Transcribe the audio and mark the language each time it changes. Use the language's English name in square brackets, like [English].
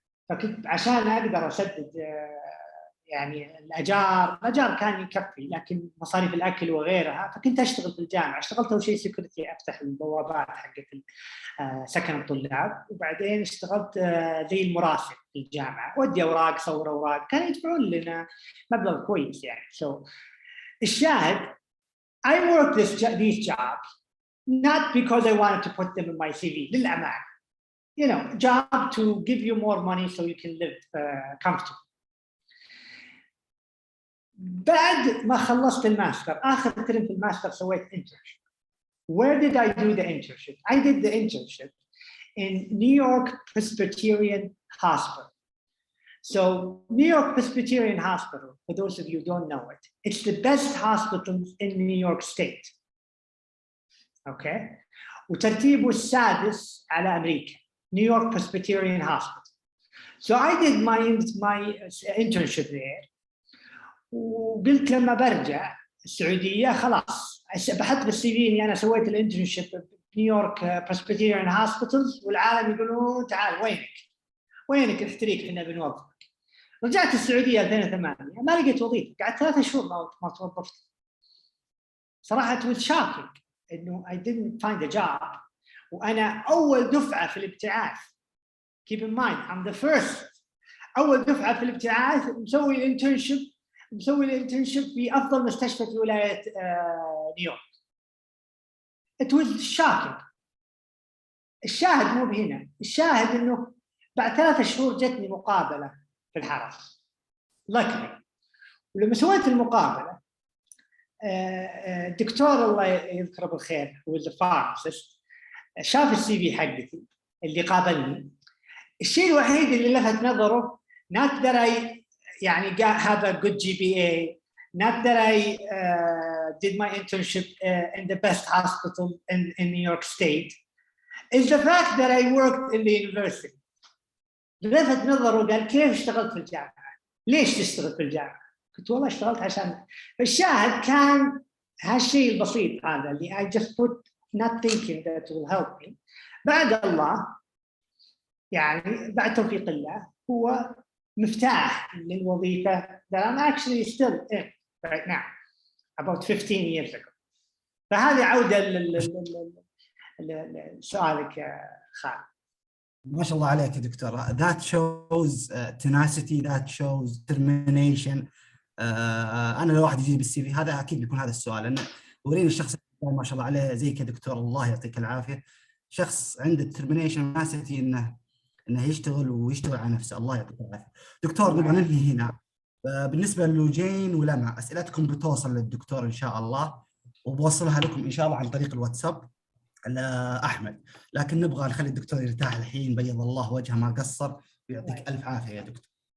[Arabic] فكنت عشان أقدر أسدد يعني الأجار كان يكفي، لكن مصاريف الأكل وغيرها، فكنت أشتغل في الجامعة. اشتغلت أول شيء سيكوريتي، أفتح البوابات حقت سكن الطلاب، وبعدين اشتغلت زي المراسل في الجامعة، ودي أوراق، صور أوراق، كانوا يدفعون لنا مبلغ كويس يعني. [English] So [Arabic] الشاهد [English] I worked these jobs not because I wanted to put them in my CV. [Arabic] للأمانة, [English] you know, job to give you more money so you can live comfortably. [Arabic] بعد ما خلصت الماستر، آخر ترم في الماستر سويت internship. [English] Where did I do the internship? I did the internship in New York Presbyterian Hospital. So New York Presbyterian Hospital, for those of you who don't know it, it's the best hospital in New York State. Okay? [Arabic] وترتيبه السادس على أمريكا. [English] New York Presbyterian Hospital. So I did my internship there. [Arabic] وقلت لما برجع السعودية خلاص بحط بالسي في إني أنا سويت الانترنشيب في نيويورك بريسبيتيريان هوسبيتالز، والعالم يقولون تعال وينك احتريك احنا بنوظفك. رجعت السعودية 2008 ما لقيت وظيفة، قعدت 3 شهور ما توظفت. صراحة [English] it was shocking [Arabic] إنه [English] I didn't find a job، [Arabic] وأنا أول دفعة في الابتعاث. [English] Keep in mind I'm the first. [Arabic] أول دفعة في الابتعاث مسوي الانترنشيب مسوي الانترنشيب في افضل مستشفى في ولايه نيويورك. [English] It was shocking. [Arabic] الشاهد مو بهنا، الشاهد انه بعد 3 شهور جتني مقابله في الحرس [English] luckily. [Arabic] ولما سويت المقابله الدكتور الله يذكره بالخير هو الفارماسيست شاف السي في حقتي اللي قابلني. الشيء الوحيد اللي لفت نظره [English] not that I [Arabic] يعني [English] have a good GPA, not that I did my internship in the best hospital in New York State, is the fact that I worked in the university. [Arabic] لفت نظره قال كيف اشتغلت في الجامعة؟ ليش تشتغل في الجامعة؟ قلت والله اشتغلت عشان. فالشاهد كان هالشيء البسيط هذا اللي [English] I just put not thinking that will help me. [Arabic] بعد الله يعني بعد توفيق الله هو مفتاح للوظيفة [English] that I'm actually still in right now about 15 years ago. [Arabic] فهذه عودة لسؤالك يا خالد. ما شاء الله عليك يا دكتور. [English] That shows tenacity, that shows determination. [Arabic] أنا لو واحد يجي بالسي في هذا أكيد بيكون هذا السؤال، لأن وريني الشخص ما شاء الله عليه زي كذا دكتور، الله يعطيك العافية، شخص عنده [English] determination tenacity [Arabic] إنه يشتغل على نفسه. الله يعطيك العافية دكتور. نبغى ننهي هنا. بالنسبة لجين ولمع أسئلتكم بتوصل للدكتور إن شاء الله، وبوصلها لكم إن شاء الله عن طريق الواتساب أحمد، لكن نبغى نخلي الدكتور يرتاح الحين، بيض الله وجهه ما قصر، ويعطيك ألف عافية يا دكتور.